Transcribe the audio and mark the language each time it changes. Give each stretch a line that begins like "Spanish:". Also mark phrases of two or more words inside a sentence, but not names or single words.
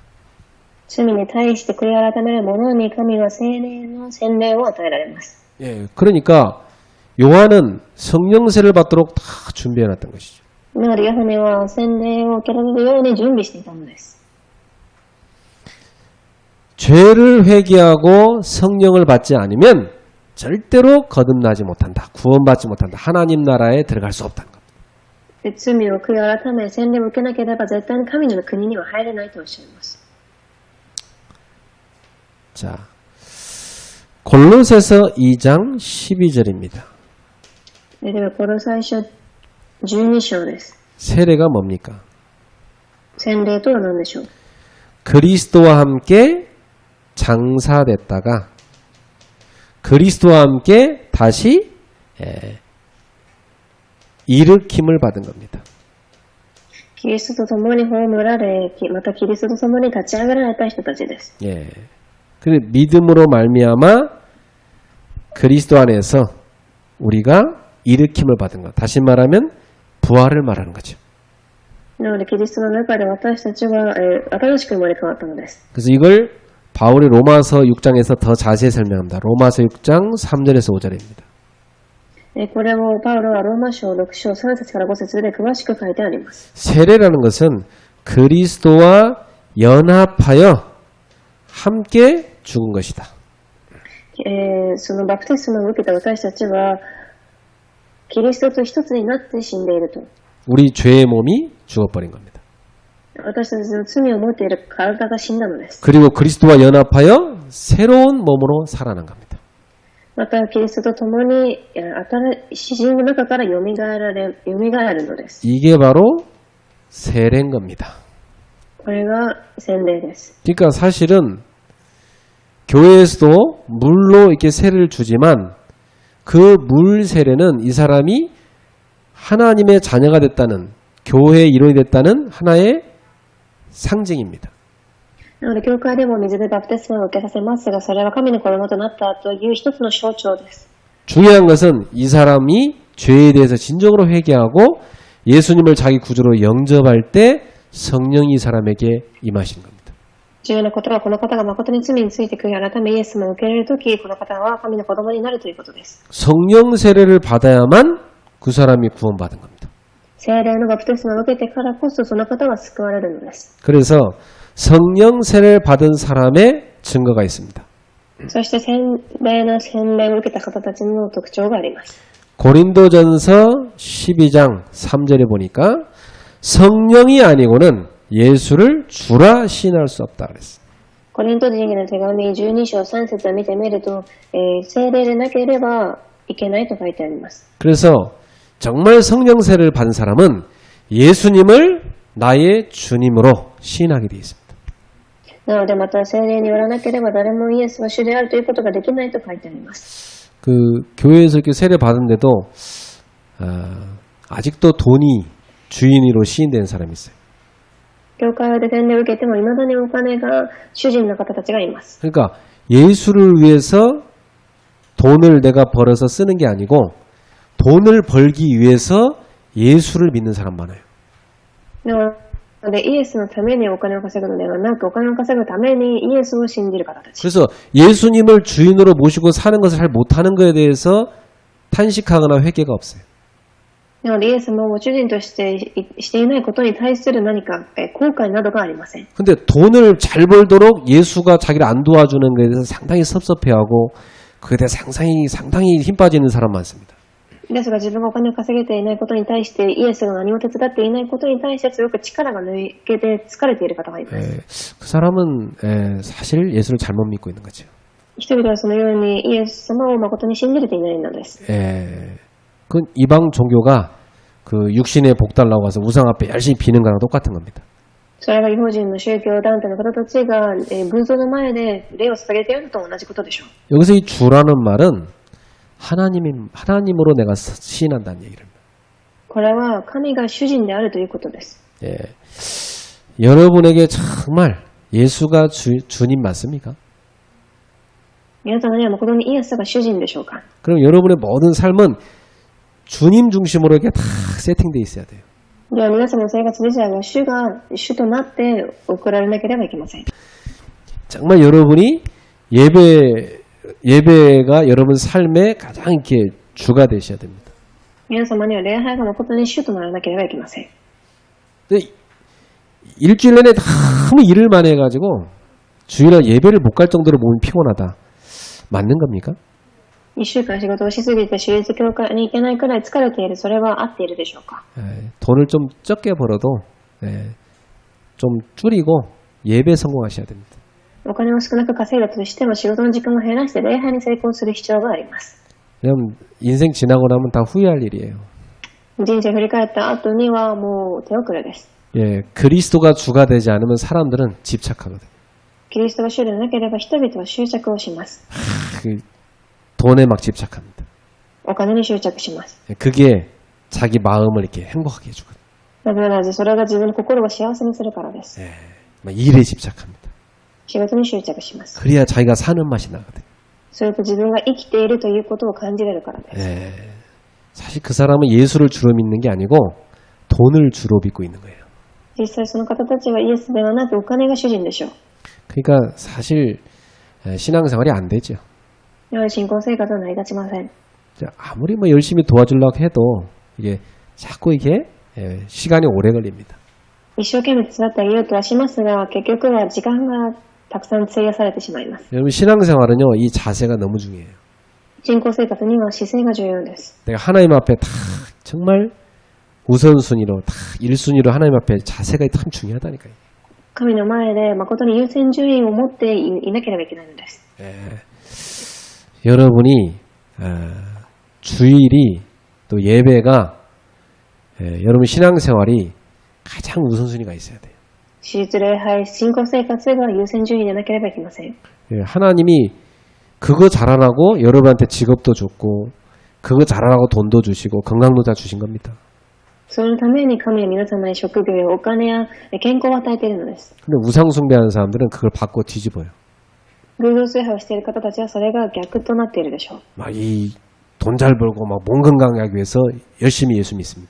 Japanese: 罪に対して悔い改める者に神は聖霊の洗礼を与えられます。
Korean: 예, 그러니까 요한은 성령 세례를 받도록 다 준비해 놨던 것이죠.
Japanese: なのでヨハネは洗礼を受けられるように準備していたのです。
Korean: 죄를 회개하고 성령을 받지 않으면 절대로 거듭나지 못한다. 구원받지 못한다. 하나님 나라에 들어갈 수 없다는 겁니다.
Japanese: 罪を悔い改め洗礼を受けなければ絶対に神の国には入れないとおっしゃいます。
Korean: 자, 골로새서 2장 12절입니다.
Japanese: ではこの最初12章です。
Korean: 세례가 뭡니까?
Japanese: 洗礼とは何でしょう。
Korean: 그리스도와 함께 장사됐다가 그리스도와 함께 다시 일으킴을 받은 겁니다.
Japanese: キリストと共に葬られ、またキリストと共に立ち上げられた人たちです。
Korean: 예. 그 믿음으로 말미암아 그리스도 안에서 우리가 일으킴을 받은 것. 다시 말하면 부활을 말하는 거죠.
Japanese: なのでキリストの中で私たちは、新しく生まれ変わったのです。
Korean: 그래서 이걸 바울이 로마서 6장에서 더 자세히 설명합니다. 로마서 6장 3절에서 5절입니다.
Japanese: これをパウロはローマ書6章3節から5節で詳しく書いてあります。
Korean: 세례라는 것은 그리스도와 연합하여 함께 죽은 것이다.
Japanese: そのバプテスマを受けた私たちはキリストと一つになって死んでいると。
Korean: 우리 죄의 몸이 죽어버린 겁니다.
Japanese: 私たちの罪を持っている体が死んだのです。
Korean: 그리고 그리스도와 연합하여 새로운 몸으로 살아난 겁니다.
Japanese: またキリストと共に死人の中からよみがえるのです。
Korean: 이게 바로 세례인 겁니다.
Japanese: これが洗礼です。
Korean: 그러니까 사실은 교회에서도 물로 이렇게 세례를 주지만 그 물 세례는 이 사람이 하나님의 자녀가 됐다는, 교회의 일원이 됐다는 하나의 상징입니다.
Japanese: なので教会でも水でバプテスマを受けさせますが、それは神の子供となったという一つの象徴です。
Korean: 중요한 것은 이 사람이 죄에 대해서 진정으로 회개하고 예수님을 자기 구주로 영접할 때 성령이 이 사람에게 임하시는 겁니다.
Japanese: 重要なことは、この方が誠に罪について悔い改めイエス様を受け入れるとき、この方は神の子供になるということです。
Korean: 성령 세례를 받아야만 그 사람이 구원받은 겁니다.
Japanese: 聖霊のバプテスマを受けてからこそその方は救われるのです。
Korean: 그래서 성령 세례를 받은 사람의 증거가 있습니다.
Japanese: そして聖霊の洗礼を受けた方たちの特徴があります。
Korean: 고린도전서 12장 3절에 보니까 성령이 아니고는 예수를 주라 시인할 수 없다 그랬어요.
Japanese: コリント人への手紙12章3節を見てみると、聖霊でなければいけないと書いてあります。
Korean: 그래서 정말 성령 세례를 받은 사람은 예수님을 나의 주님으로 시인하게 되어 있습니다.
Japanese: なのでまた聖霊によらなければ誰もイエスは主であるということができないと書いてあります。
Korean: 그 교회에서 이렇게 세례 받은데도 아직도 돈이 주인으로 시인되는 사람이 있어요.
Japanese: 教会で洗礼を受けても未だにお金が主人の方たちがいます。
Korean: 그러니까 예수를 위해서 돈을 내가 벌어서 쓰는 게 아니고 돈을 벌기 위해서 예수를 믿는 사람 많아요.
Japanese: なのでイエスのためにお金を稼ぐのではなく、お金を稼ぐためにイエスを信じる方たち。
Korean: 그래서 예수님을 주인으로 모시고 사는 것을 잘 못하는 것에 대해서 탄식하거나 회개가 없어요.
Japanese: なのでイエス様を主人としてしていないことに対する何か後悔などがありません。
Korean: 근데 돈을 잘 벌도록 예수가 자기를 안 도와주는 것에 대해서 상당히 섭섭해하고 그에 대해 상당히 힘 빠지는 사람 많습니다.
Japanese: ですが自分がお金を稼げていないことに対してイエスが何も手伝っていないことに対して強く力が抜けて疲れている方がいます。
Korean: 그 사람은 사실 예수를 잘못 믿고 있는 거죠.
Japanese: 人々はそのようにイエス様を誠に信じれていないのです。
Korean: 그 이방 종교가 그 육신의 복 달라고 해서 우상 앞에 열심히 비는 거랑 똑같은 겁니다.
Japanese: それが違法人の宗教団体の方たちが偶像の前で礼を捧げているのと同じことでしょう。
Korean: 여기서 이 주라는 말은 하나님으로 내가 시인한다는 얘기입니다.
Japanese: これは神が主人であるということです。
Korean: 여러분에게 정말 예수가 주님 맞습니까?
Japanese: 皆様には誠にイエスが主人でしょうか？
Korean: 그럼 여러분의 모든 삶은 주님 중심으로 이렇게 다 세팅되어 있어야 돼요.
Japanese: では皆様の生活自体が主となって送られなければいけません。
Korean: 정말 여러분이 예배가 여러분 삶에 가장 이렇게 주가 되셔야 됩니다.
Japanese: 皆様には礼拝が誠に主とならなければいけません。
Korean: 근데 일주일 내내 너무 일을 많이 해가지고 주일날 예배를 못 갈 정도로 몸이 피곤하다. 맞는 겁니까?
Japanese: 1 週間仕事をしすぎて主日教会に行けないくらい疲れている、それは合っているでしょうか？
Korean: 돈을 좀 적게 벌어도 좀 줄이고 예배 성공하셔야 됩니다.
Japanese: お金を少なく稼いだとしても仕事の時間を減らして礼拝に成功する必要があります。
Korean: 왜냐면 인생 지나고 나면 다 후회할 일이에요.
Japanese: 人生振り返った後にはもう手遅れです。
Korean: 그리스도가 주가 되지 않으면 사람들은 집착하거든요.
Japanese: キリストが主でなければ人々は執着をします。
Korean: 돈에 막 집착합니다.
Japanese: お金に執着します。
Korean: 그게 자기 마음을 이렇게 행복하게 해주거든요.
Japanese: なぜならそれが自分の心を幸せにするからです。
Korean: 일에 집착합니다.
Japanese: 仕事に執着します。
Korean: 그래야 자기가 사는 맛이 나거든요.
Japanese: それと自分が生きているということを感じれるからです。
Korean: 사실 그 사람은 예수를 주로 믿는 게 아니고 돈을 주로 믿고 있는 거예요.
Japanese: 実際その方たちはイエスではなくお金が主人でしょう。
Korean: 그러니까 사실 신앙생활이 안 되죠.
Japanese: やはり信仰生活は成り立ちません。
Korean: 아무리 뭐 열심히 도와주려고 해도 이게 자꾸 이게 시간이 오래 걸립니다.
Japanese: 一生懸命手伝ってあげようとはしますが、結局は時間がたくさん費やされてしまいます。
Korean: 여러분 신앙생활은요 이 자세가 너무 중요해요.
Japanese: 信仰生活には姿勢が重要です。
Korean: 내가 하나님 앞에 다 정말 우선순위로 다 1순위로 하나님 앞에 자세가 참 중요하다니까요.
Japanese: 神の前で誠に優先順位を持っていなければいけないのです。
Korean: 여러분이 주일이 또 예배가 여러분 신앙생활이 가장 우선순위가 있어야 돼요.
Japanese: 手術礼拝、信仰生活が優先順位でなければいけません。
Korean: 하나님이 그거 잘하라고 여러분한테 직업도 줬고 그거 잘하라고 돈도 주시고 건강도 다 주신 겁니다.
Japanese: そのために神は皆様に職業やお金や健康を与えているのです。
Korean: 근데 우상 숭배하는 사람들은 그걸 받고 뒤집어요.
Japanese: 偶像崇拝をしている方たちはそれが逆となっているでしょう。
Korean: 돈 잘 벌고 막 몸 건강하기 위해서 열심히 예수 믿습니다.